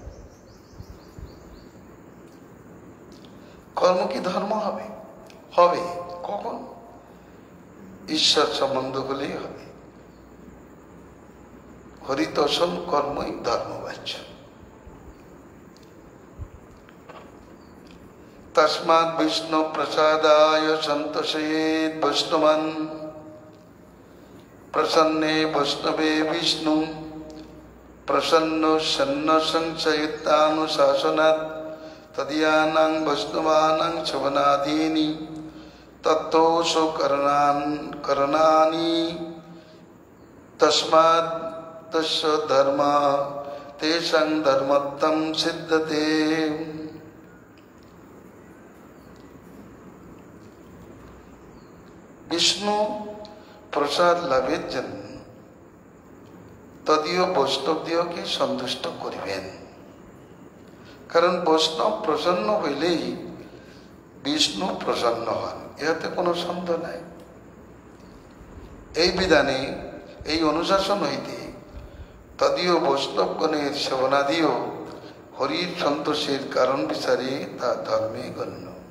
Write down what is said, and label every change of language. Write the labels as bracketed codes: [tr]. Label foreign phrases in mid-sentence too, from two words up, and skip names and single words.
[bn] কর্ম কি ধর্ম হবে? হবে কখন? ঈশ্বর সম্বন্ধ হলেই হবে। হরিতোষণ কর্মই ধর্মবাচ্য। [sa] तस्मात् विष्णु प्रसादाय संतोषयेत् वैष्णवान् प्रसन्ने वैष्णवे विष्णु प्रसन्नो सन्न संशयितानुशासनात् तदीयानां वैष्णवानां श्रवणादीनि तत्तोषु करणानि तस्मात् तस्य धर्मः तेषां धर्मत्वं सिद्धते। विष्णु प्रसाद [bn] लाभের জন্য তদীয় বৈষ্ণবদিওকে সন্তুষ্ট করিবেন, কারণ বৈষ্ণব প্রসন্ন হইলেই বিষ্ণু প্রসন্ন হন, ইহাতে কোনো সন্দেহ নাই। এই বিধানে এই অনুশাসন হইতে তদীয় বৈষ্ণবগণের সেবনাদিও হরির সন্তোষের কারণ বিচারে তা ধর্মে গণ্য।